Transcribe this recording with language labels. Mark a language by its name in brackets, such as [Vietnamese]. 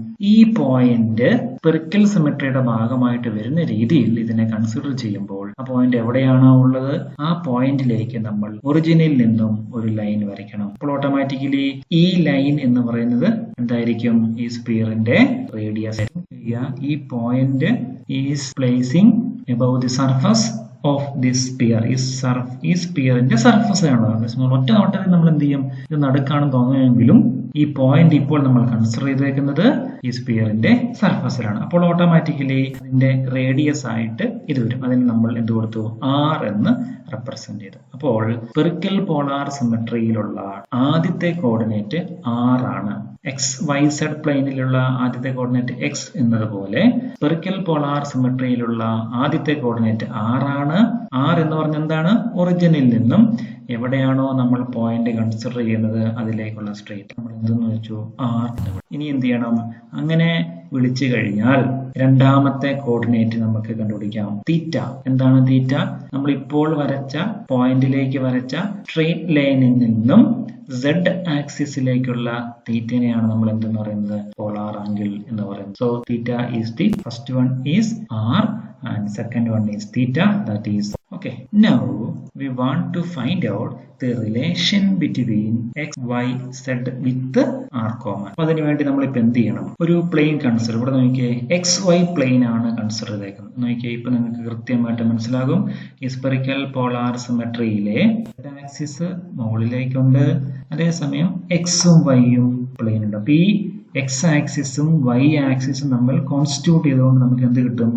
[Malayalam] ഈ point spherical സിമെട്രിയുടെ ഭാഗമായിട്ട് വരുന്ന രീതിയിൽ ഇതിനെ കൺസിഡർ ചെയ്യുമ്പോൾ ആ പോയിന്റ് എവിടെയാണോ ഉള്ളത് ആ പോയിന്റിലേക്ക് നമ്മൾ ഒറിജിനിൽ നിന്നും ഒരു ലൈൻ വരയ്ക്കണം. അപ്പോൾ ഓട്ടോമാറ്റിക്കലി ഈ ലൈൻ എന്ന് പറയുന്നത് എന്തായിരിക്കും? ഈ സ്ഫിയറിന്റെ റേഡിയസ്. [English] ഈ point is placing above the surface of this sphere. [Malayalam] ഈ സ്ഫിയറിന്റെ സർഫസ് ആണ്. ഒറ്റ നോട്ടത്തിൽ നമ്മൾ എന്ത് ചെയ്യും? ഇത് നടുക്കാണെന്ന് തോന്നുമെങ്കിലും ഈ പോയിന്റ് ഇപ്പോൾ നമ്മൾ കൺസിഡർ ചെയ്തേക്കുന്നത് ഈ സ്ഫിയറിന്റെ സർഫസിലാണ്. അപ്പോൾ ഓട്ടോമാറ്റിക്കലി അതിന്റെ റേഡിയസ് ആയിട്ട് ഇത് വരും. അതിന് നമ്മൾ എന്ത് കൊടുത്തു? R എന്ന് റെപ്രസെന്റ് ചെയ്തു. അപ്പോൾ സ്പെറിക്കൽ പോളാർ സിമെട്രിയിലുള്ള ആദ്യത്തെ കോർഡിനേറ്റ് R ആണ്. എക്സ് വൈ സെഡ് പ്ലെയിനിലുള്ള ആദ്യത്തെ കോർഡിനേറ്റ് എക്സ് എന്നതുപോലെ സ്പെറിക്കൽ പോളാർ സിമെട്രിയിലുള്ള ആദ്യത്തെ കോർഡിനേറ്റ് R ആണ്. R എന്ന് പറഞ്ഞ എന്താണ്? ഒറിജിനിൽ നിന്നും എവിടെയാണോ നമ്മൾ പോയിന്റ് കൺസിഡർ ചെയ്യുന്നത് അതിലേക്കുള്ള സ്ട്രെയിറ്റ് നമ്മൾ എന്തെന്ന് വെച്ചു? R. ഇനി എന്ത് ചെയ്യണം? അങ്ങനെ വിളിച്ചു കഴിഞ്ഞാൽ രണ്ടാമത്തെ കോർഡിനേറ്റ് നമുക്ക് കണ്ടുപിടിക്കാം. തീറ്റ. എന്താണ് തീറ്റ? നമ്മൾ ഇപ്പോൾ വരച്ച പോയിന്റിലേക്ക് വരച്ച സ്ട്രെയിറ്റ് ലൈനിൽ നിന്നും Z ആക്സിസിലേക്കുള്ള തീറ്റനെയാണ് നമ്മൾ എന്തെന്ന് പറയുന്നത്? പോളാർ ആംഗിൾ എന്ന് പറയുന്നത്. [English] So theta is the first one is R and second one is theta, that is okay. Now we want to find out the relation between x, y, z with r comma. [Malayalam] അപ്പോൾ അതിനു വേണ്ടി നമ്മൾ ഇപ്പൊ എന്ത് ചെയ്യണം? ഒരു plain consider. ഇവിടെ നോക്കിയേ, എക്സ് വൈ പ്ലെയിൻ ആണ് കൺസിഡർ ചെയ്തേക്കുന്നത്. നോക്കിയേ, ഇപ്പൊ നിങ്ങൾക്ക് കൃത്യമായിട്ട് മനസ്സിലാകും. ഈ സ്പെറിക്കൽ പോളാർ സിമെട്രിയിലെ ആക്സിസ് മുകളിലേക്കുണ്ട്, അതേസമയം എക്സും വൈയും പ്ലെയിൻ ഉണ്ട്. അപ്പൊ ഈ എക്സ് ആക്സിസും വൈ ആക്സിസും നമ്മൾ കോൺസ്റ്റിറ്റ്യൂട്ട് ചെയ്തുകൊണ്ട് നമുക്ക് എന്ത് കിട്ടും?